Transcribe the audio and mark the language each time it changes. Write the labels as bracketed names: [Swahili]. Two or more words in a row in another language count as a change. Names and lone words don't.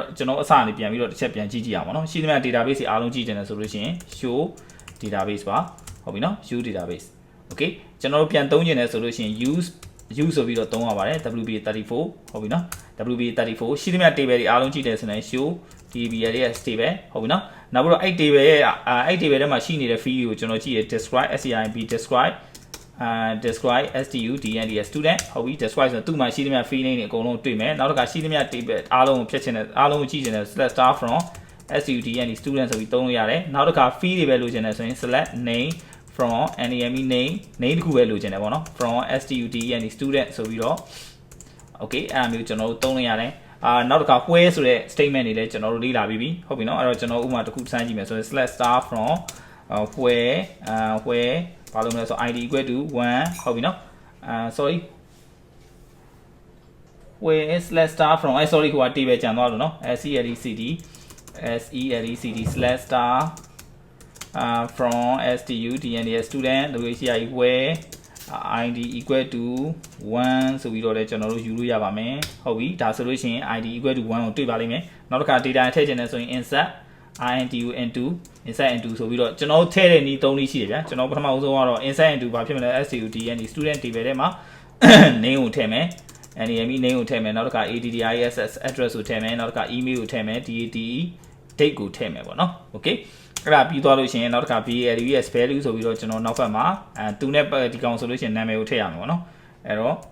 [Burmese] ကျွန်တော်အစအနေပြန်ပြီးတော့တစ်ချက်ပြန်ကြည့်ကြည့်အောင်ပါနော်ရှိသမျှ database တွေအားလုံးကြည့်ကြတယ်ဆိုလို့ရှိရင် [English] show database [Burmese] ပါဟုတ်ပြီနော် [English] show database okay [Burmese] ကျွန်တော်တို့ပြန်သုံးကျင်တယ်ဆိုလို့ရှိရင် use ဆိုပြီးတော့သုံးရပါတယ် wp34 ဟုတ်ပြီနော် wp34 ရှိသမျှ table တွေအားလုံးကြည့်တယ်ဆိုရင် [English] show table [Burmese] ရဲ့ table ဟုတ်ပြီနော်နောက်ပြီးတော့အဲ့ table ရဲ့အဲ့ table ထဲမှာရှိနေတဲ့ field ကိုကျွန်တော်ကြည့်ရ [English] describe describe [Burmese] student ဟုတ်ပြီ describe ဆိုတော့သူ့မှာရှိသမျှ [English] field name [Burmese] တွေအကုန်လုံးတွေ့မယ်နောက်တစ်ခါရှိသမျှ table အားလုံးကိုဖြတ်ချင်တယ်အား လုံးကိုကြည့်ချင်တယ် [English] select star from student [Burmese] ဆိုပြီးသုံးလို့ရတယ်နောက်တစ်ခါ field တွေပဲလိုချင်တယ်ဆိုရင် [English] select name from name [Burmese] တခုပဲလိုချင်တယ်ပေါ့နော် [English] from student [Burmese] ဆိုပြီးတော့ okay အဲ့အမျိုးကျွန်တော်တို့သုံးလို့ရတယ်နောက်တစ်ခါ where ဆိုတဲ့ statement တွေလည်းကျွန်တော်တို့လေ့လာပြီးပြီဟုတ်ပြီနော်အဲ့တော့ကျွန်တော်ဥပမာတစ်ခုစမ်းကြည့်မယ်ဆိုရင် [English] select star from where [Burmese] ဘာလို့မလဲဆို [English] id equal to 1 [Burmese] ဟုတ်ပြီနော် sorry [English] where is select star from sorry [Burmese] ဟိုက table ကျန်သွားလို့နော် [English] selected select star from student [Burmese] လို့ရှိရ [English] where id equal to 1 [Burmese] ဆိုပြီးတော့လည်းကျွန်တော်တို့ယူလို့ရ ပါမယ်ဟုတ်ပြီဒါဆိုလို့ရှိရင် [English] id equal to 1 [Burmese] ကိုတွေ့ပါလိမ့်မယ်နောက်တစ်ခါ data ထည့်ချင်တယ်ဆိုရင် [English] insert into insert into [Burmese] ဆိုပြီးတော့ကျွန်တော်ထည့်တဲ့နည်း3နည်းရှိတယ်ဗျာကျွန်တော်ပထမဦးဆုံးကတော့ [English] insert into [Burmese] ဘာဖြစ်မလဲ [English] student table [Burmese] ထဲမှာ name ကိုထည့်မယ် name ကိုထည့်မယ်နောက်တစ်ခါ [English] address address [Burmese] ကိုထည့်မယ်နောက်တစ်ခါ email ကိုထည့်မယ် date ကိုထည့်မယ်ပေါ့နော် okay အဲ့ဒါပြီးသွားလို့ရှိရင်နောက်တစ်ခါ [English] values value [Burmese] ဆိုပြီးတော့ကျွန်တော်နောက်ဘက်မှာသူနဲ့ဒီကောင်ဆိုလို့ရှိရင်နာမည်ကိုထည့်ရမယ်ပေါ့နော်အဲ့တော့